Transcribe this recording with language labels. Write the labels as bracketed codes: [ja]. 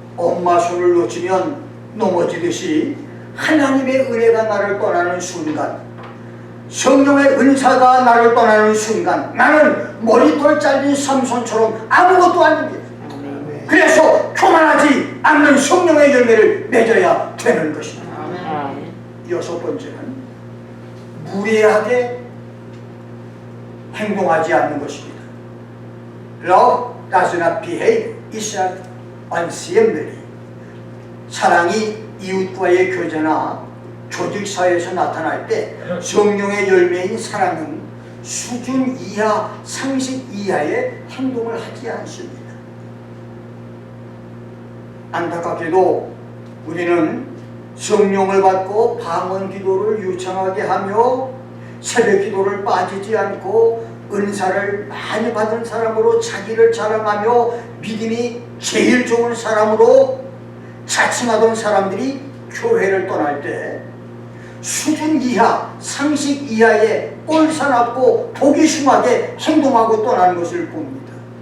[ko] 엄마 손을 놓치면 넘어지듯이 하나님의 은혜가 나를 떠나는 순간, 성령의 은사가 나를 떠나는 순간 나는 머리털 잘린 삼손처럼 아무것도 아닙니다. 그래서 교만하지 않는 성령의 열매를 맺어야 되는 것입니다. 여섯 번째는 무례하게 행동하지 않는 것입니다. [en] Love does not behave itself unseemly. [ko] 사랑이 이웃과의 교제나 조직사회에서 나타날 때 성령의 열매인 사랑은 수준 이하, 상식 이하의 행동을 하지 않습니다. 안타깝게도 우리는 성령을 받고 방언 기도를 유창하게 하며 새벽 기도를 빠지지 않고 은사를 많이 받은 사람으로 자기를 자랑하며 믿음이 제일 좋은 사람으로 자칭하던 사람들이 교회를 떠날 때 수준 이하, 상식 이하의 꼴사납고 보기 흉하게 행동하고 떠나는 것을 봅니다.